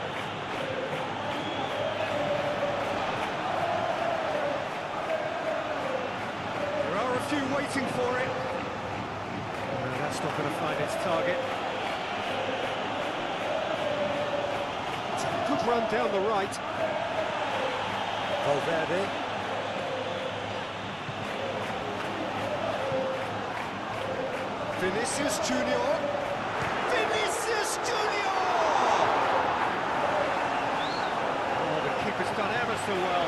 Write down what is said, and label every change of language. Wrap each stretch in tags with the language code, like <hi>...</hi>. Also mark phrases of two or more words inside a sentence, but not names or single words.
<en>There are a few waiting for it. No, that's not going to find its target. It's a good run down the right. Valverde. Vinicius Junior. Vinicius Junior! Oh, the keeper's done ever so well.</en>